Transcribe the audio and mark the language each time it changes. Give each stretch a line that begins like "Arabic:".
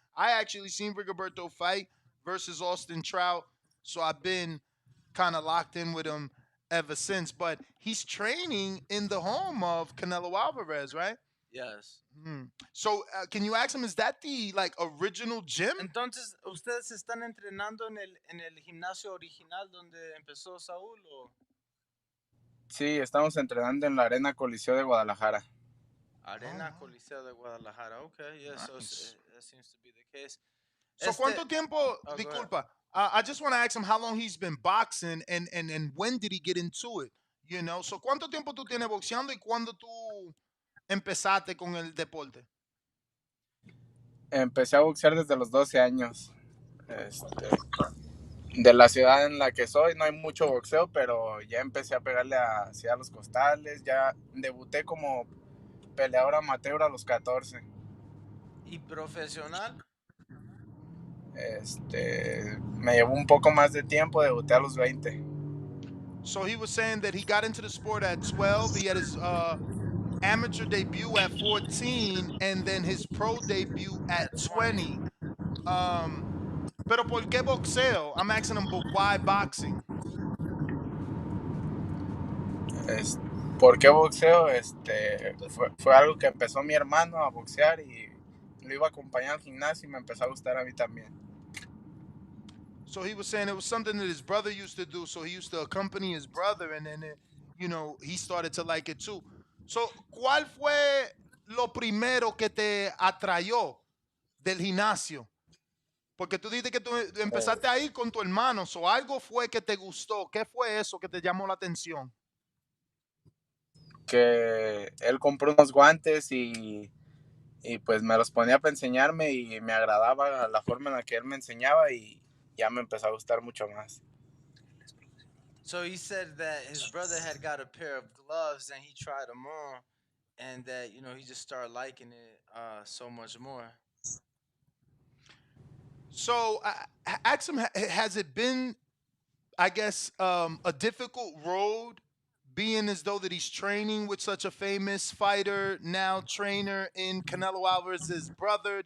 English: I actually seen Rigoberto fight versus Austin Trout, so I've been kind of locked in with him ever since. But he's training in the home of Canelo Alvarez, right? Yes. So can you ask him, is that the like original gym?
Spanish: Entonces, ¿ustedes están entrenando en el gimnasio original donde empezó Saúl o Sí, estamos entrenando en la Arena Coliseo de Guadalajara.
English: Arena Coliseo de Guadalajara? Okay, yeah, so Nice. that seems to be the case.
Spanish: So ¿cuánto tiempo,
English: Oh, go ahead. disculpa, I just want to ask him how long he's been boxing and when did he get into it, you know?
Spanish: So ¿cuánto tiempo tú tienes boxeando y cuándo tú empezaste con el deporte? Empecé a boxear desde los 12 años. De la ciudad en la que soy no hay mucho boxeo, pero ya empecé a pegarle hacia los costales. Ya debuté como peleador amateur a los 14. ¿Y profesional? Me llevó un poco más de tiempo, debuté a los 20.
English: So he was saying that he got into the sport at 12. He had his amateur debut at 14 and then his pro debut at 20.
Spanish: Pero ¿por qué boxeo?
English: I'm asking him, but why boxing?
Spanish: ¿Por qué boxeo? Fue algo que empezó mi hermano a boxear y lo iba a acompañar al gimnasio y me empezó a gustar a mí también.
English: So he was saying it was something that his brother used to do. So he used to accompany his brother, and then he started to like it too.
Spanish: So, ¿cuál fue lo primero que te atrayó del gimnasio? Porque tú dices que tú empezaste a ir con tu hermano, o algo fue que te gustó. ¿Qué fue eso que te llamó la atención? Que él compró unos guantes y pues me los ponía para enseñarme y me agradaba la forma en la que él me enseñaba y ya me empezó a gustar mucho más.
English: So he said that his brother had got a pair of gloves and he tried them on, and that he just started liking it so much more. So, ask him, has it been, I guess, a difficult road being as though that he's training with such a famous fighter, now trainer in Canelo Alvarez's brother?